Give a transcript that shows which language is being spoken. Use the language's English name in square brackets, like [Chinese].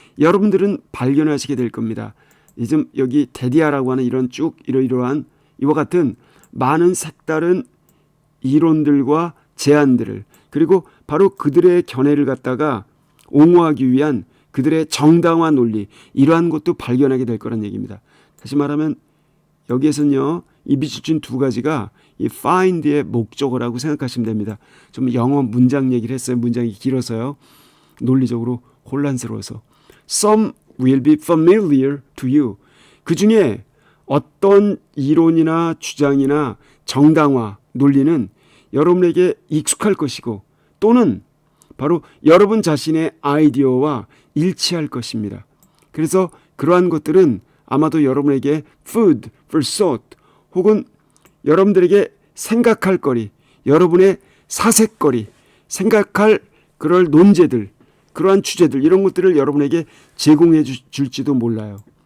[Korean] 여러분들은 발견하시게 될 겁니다. 지금 여기 데디아라고 하는 이런 쭉 이러이러한 이와 같은 많은 색다른 이론들과 제안들을, 그리고 바로 그들의 견해를 갖다가 옹호하기 위한 그들의 정당화 논리, 이러한 것도 발견하게 될 거란 얘기입니다. 다시 말하면 여기에서는요, 이 밑줄 두 가지가 이 find의 목적어라고 생각하시면 됩니다. 좀 영어 문장 얘기를 했어요. 문장이 길어서요. 논리적으로 혼란스러워서. [English] Some will be familiar to you. [Korean] 그 중에 어떤 이론이나 주장이나 정당화, 논리는 여러분에게 익숙할 것이고, 또는 바로 여러분 자신의 아이디어와 일치할 것입니다. 그래서 그러한 것들은 아마도 여러분에게 [English] food for thought, [Korean] 혹은 여러분들에게 생각할 거리, 여러분의 사색거리, 생각할 그럴 논제들, 그러한 주제들, 이런 것들을 여러분에게 제공해 줄지도 몰라요.